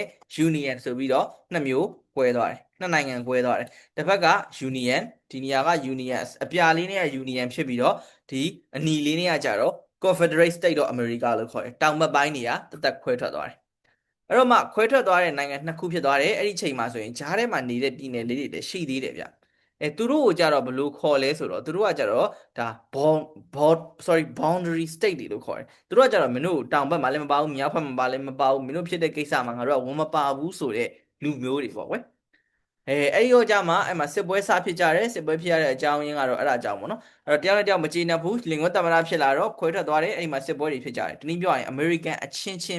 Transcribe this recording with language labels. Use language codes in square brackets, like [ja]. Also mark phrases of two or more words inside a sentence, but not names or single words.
[my] Union ဆိုပြီးတော့နှစ်မျိုးကွဲသွားတယ်နှစ်နိုင်ငံကွဲသွားတယ်တစ်ဖက်က Union ဒီနေရာက Union အပြာလေးနဲ့ Union ဖြစ်ပြီးတော့ဒီအနီလေးနဲ့ကကြတော့ Confederate State of America လို့ခေါ်တယ်တောင်ဘက်ပိုင်းနေရာတက်ခွဲထွက်သွားတယ်အဲ့တော့မှခွဲထွက်သွားတဲ့နိုင်ငံနှစ်ခုဖြစ်သွားတယ်အဲ့ဒီချိန်မှာဆိုရင်ဂျားထဲမှာနေတဲ့ပြည်နယ်လေးတွေလည်းရှိသေးတယ်ဗျသူတို့ကိုကြတော့ဘယ်လိုခေါ်လဲဆိုတော့သူတို့ကကြတော့ဒါ [en] boundary state [my] တွေလို့ခေါ်တယ်သူတို့ကကြတော့မင်းတို့တောင်ဘက်မှာလည်းမပါဘူးမြောက်ဘက်မှာပါလည်းမပါဘူးမင်းတို့ဖြစ်တဲ့ကိစ္စမှာငါတို့ကဝန်မပါဘူးဆိုတဲ့လူမျိုးတွေပေါ့ကွယ်အဲ့ဒီတော့ကြမှာအဲ့မှာစစ်ပွဲစဖြစ်ကြတယ်စစ်ပွဲဖြစ်ရတဲ့အကြောင်းရင်းကတော့အဲ့ဒါကြောင့်ပေါ့နော်အဲ့တော့တယောက်နဲ့တယောက်မကျေနပ်ဘူးလင်ကွန်းသမ္မတဖြစ်လာတော့ခွဲထွက်သွားတယ်အဲ့ဒီမှာစစ်ပွဲတွေဖြစ်ကြတယ်တနည်းပြောရင် American အချင်းချင်း